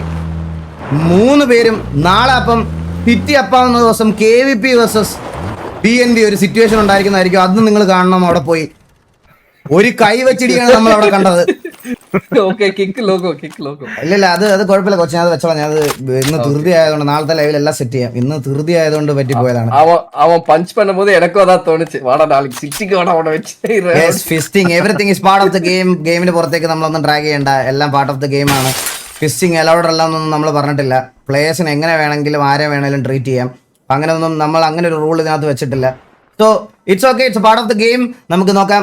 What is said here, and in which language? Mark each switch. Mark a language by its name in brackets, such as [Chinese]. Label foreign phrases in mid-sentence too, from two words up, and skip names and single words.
[Malayalam] 3 പേരും നാളെ അപ്പം ഹിറ്റി അപ്പാവുന്ന ദിവസം KVP വേഴ്സസ് VNB ഒരു സിറ്റുവേഷൻ ഉണ്ടായിരിക്കുന്നതായിരിക്കും. അത് നിങ്ങൾ കാണണം. അവിടെ പോയി ഒരു കൈ വെച്ചിടിയാണ് നമ്മൾ അവിടെ കണ്ടത്. ഇല്ല അത് കുഴപ്പമില്ല കൊച്ചു, അത് വെച്ചോളാം. ഞാൻ അത് ഇന്ന് ധൃതി ആയതുകൊണ്ട് നാളത്തെ ലൈവിൽ എല്ലാം സെറ്റ് ചെയ്യാം. ഇന്ന് ധൃതി ആയതുകൊണ്ട് പറ്റിപ്പോയതാണ്. [Tamil] അവൻ പഞ്ച് பண்ணும்போது எனக்கு அதான் தோணுச்சு. வாடா நாளைக்கு சிட்டிக்கு வாடா அவனை വെച്ച്. [English] yes, fisting everything is part of the game. ഗെയിമിന് പുറത്തേക്ക് നമ്മളൊന്നും ട്രാക്ക് ചെയ്യണ്ട. [Malayalam] എല്ലാം [English] part of the game [Malayalam] ആണ്. [English] fisting allowed [Malayalam] അല്ല എന്നൊന്നും നമ്മൾ പറഞ്ഞിട്ടില്ല. പ്ലേയേഴ്സിന് എങ്ങനെ വേണമെങ്കിലും ആരെ വേണമെങ്കിലും ട്രീറ്റ് ചെയ്യാം. അങ്ങനെയൊന്നും നമ്മൾ അങ്ങനെ ഒരു റൂൾ ഇതിനകത്ത് വെച്ചിട്ടില്ല. [English] so it's okay, it's part of the game. [Malayalam] നമുക്ക് നോക്കാം.